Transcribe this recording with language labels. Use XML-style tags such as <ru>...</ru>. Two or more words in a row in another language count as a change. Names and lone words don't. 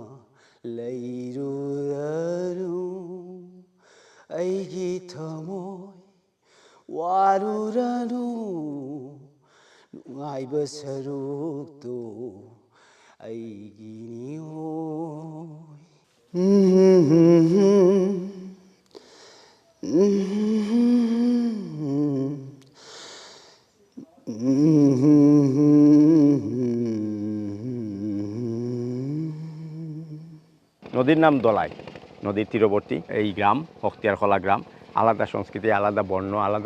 <mni>ꯂꯩꯔꯨꯔꯅꯨ ꯑꯩꯒꯤ ꯊꯃꯣꯏ ꯋꯥꯔꯨꯔꯅꯨ ꯅꯨꯡꯉꯥꯏꯕ ꯁꯔꯨꯛꯇꯨ ꯑꯩꯒꯤꯅꯤ ꯍꯣꯏ</mni> <bn>নদীর নাম দলাই নদীর তীরবর্তী এই গ্রাম বখতিয়ারখোলা গ্রাম আলাদা সংস্কৃতি আলাদা বর্ণ আলাদা</bn>